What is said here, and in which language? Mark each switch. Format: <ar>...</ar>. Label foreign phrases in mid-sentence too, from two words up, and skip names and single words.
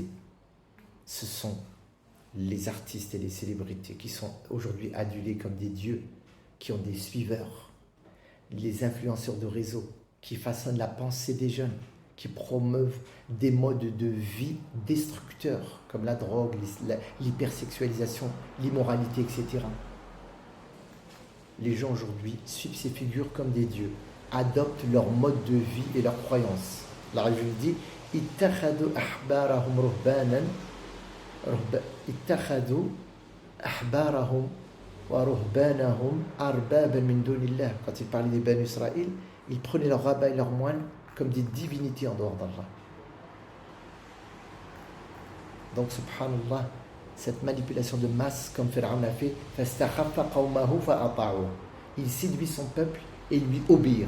<fr>Ce sont les artistes et les célébrités qui sont aujourd'hui adulés comme des dieux, qui ont des suiveurs, les influenceurs de réseau, qui façonnent la pensée des jeunes, qui promeuvent des modes de vie destructeurs, comme la drogue, l'hypersexualisation, l'immoralité, etc. Les gens aujourd'hui suivent ces figures comme des dieux, adoptent leur mode de vie et leurs croyances. La religion dit «</fr> <ar>اتخذوا أحبارهم رهبانا اتخذوا أحبارهم ورهبانهم أربابا من دون الله.</ar> <fr>Quand il parlait des Banu Israël, ils prenaient leurs rabbins et leurs moines comme des divinités en dehors d'Allah. Donc, subhanallah, cette manipulation de masse, comme Pharaon a fait, il séduit son peuple et lui obéir.</fr>